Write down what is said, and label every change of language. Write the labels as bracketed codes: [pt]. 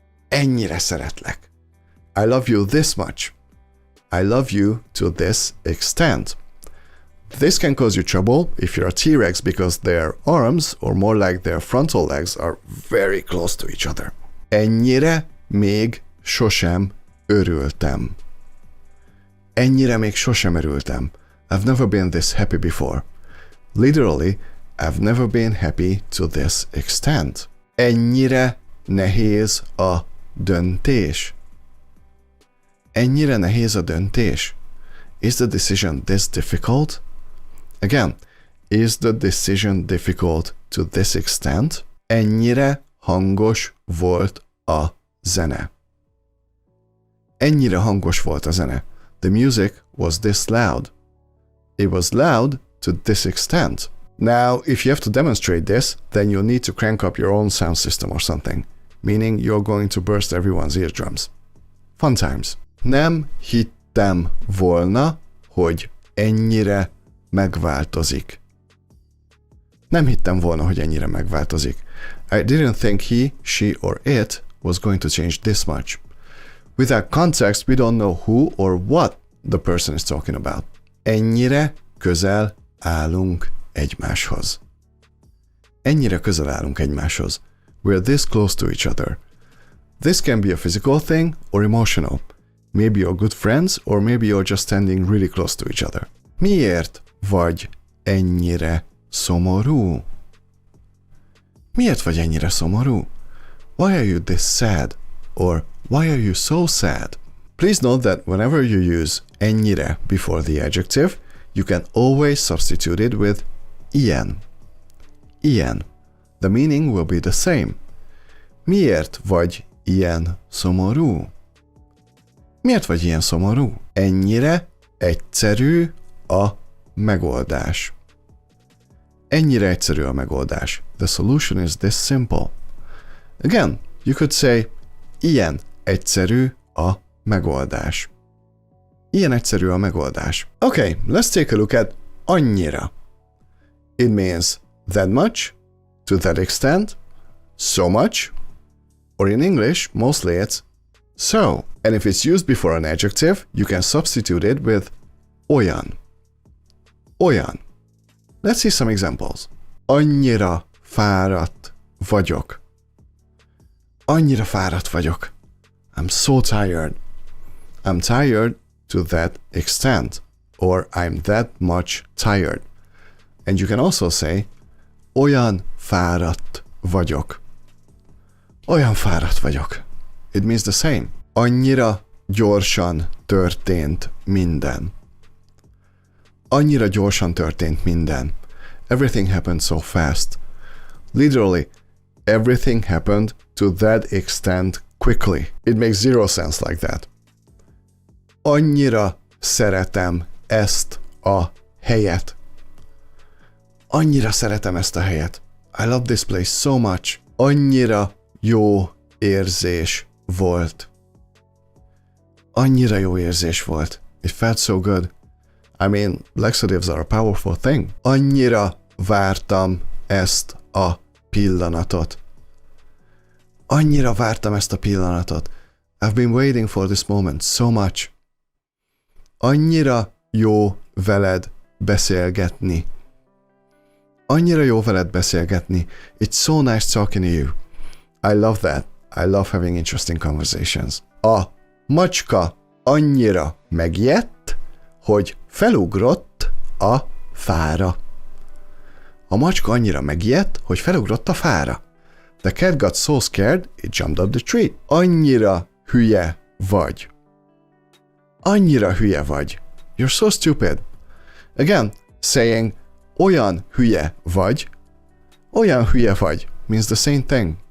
[hu] Ennyire szeretlek. [en] I love you this much. I love you to this extent. This can cause you trouble if you're a T-Rex because their arms, or more like their frontal legs, are very close to each other. [hu] Ennyire még sosem örültem. Ennyire még sosem örültem. [en] I've never been this happy before. Literally, I've never been happy to this extent. [hu] Ennyire nehéz a döntés. Ennyire nehéz a döntés. [en] Is the decision this difficult? Again, is the decision difficult to this extent? [hu] Ennyire hangos volt a zene. Ennyire hangos volt a zene. [en] The music was this loud. It was loud to this extent. Now, if you have to demonstrate this, then you'll need to crank up your own sound system or something, meaning you're going to burst everyone's eardrums. Fun times. [hu] Nem hittem volna, hogy ennyire megváltozik. Nem hittem volna, hogy ennyire megváltozik. [en] I didn't think he, she, or it was going to change this much. Without context, we don't know who or what the person is talking about. [hu] Ennyire közel állunk egymáshoz. Ennyire közel állunk egymáshoz. [en] We're this close to each other. This can be a physical thing or emotional. Maybe you're good friends, or maybe you're just standing really close to each other. [hu] Miért vagy ennyire szomorú? Miért vagy ennyire szomorú? [en] Why are you this sad? Or why are you so sad? Please note that whenever you use ennyire before the adjective, you can always substitute it with ilyen. Ilyen. The meaning will be the same. [hu] Miért vagy ilyen szomorú? Miért vagy ilyen szomorú? Ennyire egyszerű a megoldás. Ennyire egyszerű a megoldás. [en] The solution is this simple. Again, you could say, [hu] ilyen egyszerű a megoldás. Ilyen egyszerű a megoldás. [en] Okay, let's take a look at annyira. It means that much, to that extent, so much, or in English, mostly it's so. And if it's used before an adjective, you can substitute it with olyan. Olyan. Let's see some examples. [hu] Annyira fáradt vagyok. Annyira fáradt vagyok. [en] I'm so tired. I'm tired to that extent, or I'm that much tired. And you can also say, [hu] olyan fáradt vagyok. Olyan fáradt vagyok. [en] It means the same. [hu] Annyira gyorsan történt minden. Annyira gyorsan történt minden. [en] Everything happened so fast. Literally, everything happened to that extent quickly. It makes zero sense like that. [hu] Annyira szeretem ezt a helyet. Annyira szeretem ezt a helyet. [en] I love this place so much. [hu] Annyira jó érzés volt. Annyira jó érzés volt. [en] It felt so good. I mean, laxatives are a powerful thing. [hu] Annyira vártam ezt a pillanatot. Annyira vártam ezt a pillanatot. [en] I've been waiting for this moment so much. [hu] Annyira jó veled beszélgetni. Annyira jó veled beszélgetni. [en] It's so nice talking to you. I love that. I love having interesting conversations. [hu] A macska annyira megijedt, hogy felugrott a fára. A macska annyira megijedt, hogy felugrott a fára. [en] The cat got so scared, it jumped up the tree. [hu] Annyira hülye vagy. Annyira hülye vagy. [en] You're so stupid. Again, saying [hu] olyan hülye vagy [en] means the same thing.